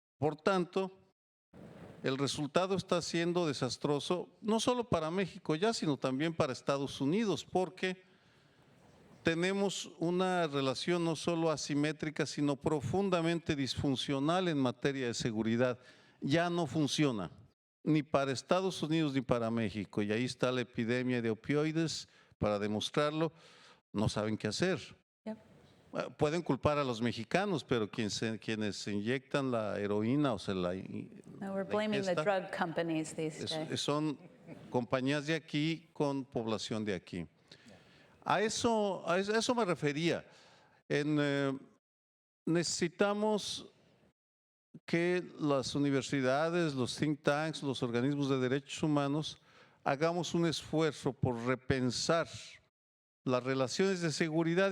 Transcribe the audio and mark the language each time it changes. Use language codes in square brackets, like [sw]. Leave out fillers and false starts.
[es] Por tanto, el resultado está siendo desastroso, no solo para México ya, sino también para Estados Unidos, porque tenemos una relación no solo asimétrica, sino profundamente disfuncional en materia de seguridad. Ya no funciona, ni para Estados Unidos ni para México. Y ahí está la epidemia de opioides para demostrarlo. No saben qué hacer. Pueden culpar a los mexicanos, pero quienes se inyectan la heroína o se la [en] No, we're blaming the drug companies these days. [es] son compañías de aquí con población de aquí. A eso me refería. Necesitamos que las universidades, los think tanks, los organismos de derechos humanos hagamos un esfuerzo por repensar las relaciones de seguridad.